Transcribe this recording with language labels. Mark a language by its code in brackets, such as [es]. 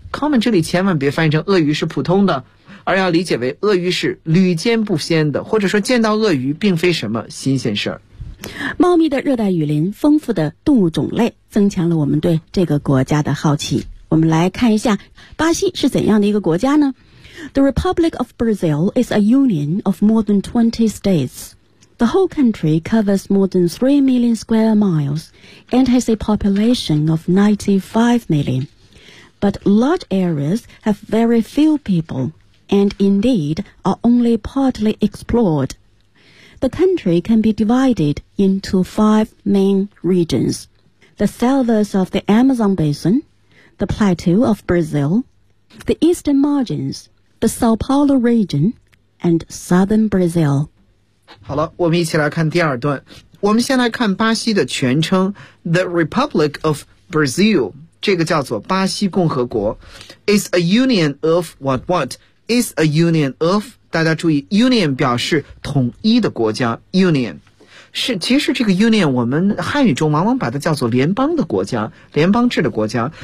[zh] common 这里千万别翻译成鳄鱼是普通的，而要理解为鳄鱼是屡见不鲜的，或者说见到鳄鱼并非什么新鲜事儿。茂密的热带雨林，丰富的动物种类，增强了我们对这个国家的好奇。我们来看一下巴西是怎样的一个国家呢？ [en] The Republic of Brazil is a union of more than 20 states. The whole country covers more than 3 million square miles and has a population of 95 million. But large areas have very few people. And indeed, are only partly explored. The country can be divided into five main regions. the selvas of the Amazon Basin, the plateau of Brazil, the eastern margins, the Sao Paulo region, and southern Brazil. [zh] 好了，我们一起来看第二段。我们先来看巴西的全称 The Republic of Brazil， 这个叫做巴西共和国。 [en] It's a union of what what? It's a union of， [zh] 大家注意 union 表示统一的国家， union 是，其实这个 union 我们汉语中往往把它叫做联邦的国家，联邦制的国家。